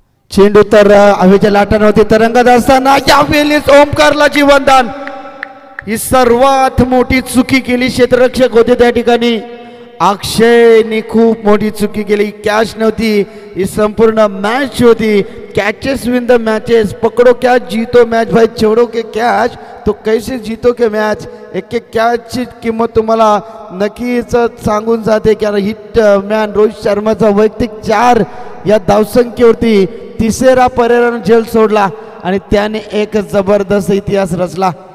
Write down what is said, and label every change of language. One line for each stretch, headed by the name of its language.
Marathi: चेंडू तर हवेच्या लाटांवरती तरंगत असताना यावेळेस ओमकारला जीवनदान. ही सर्वात मोठी चुकी केली क्षेत्ररक्षक होते त्या ठिकाणी. अक्षयने खूप मोठी चुकी केली. कॅच नव्हती, ही संपूर्ण मॅच होती.
English: catches win the matches,
Hindi: पकड़ो कैच जीतो मैच. भाई छोड़ो के कैच तो कैसे जीतो के मैच.
Marathi: एक एक कॅचची किंमत तुम्हाला नक्कीच सांगून जाते, कारण हिट मॅन रोहित शर्माचा वैयक्तिक 4 या धावसंख्येवरती तिसरा पर्यायानं झेल सोडला आणि त्याने एक जबरदस्त इतिहास रचला.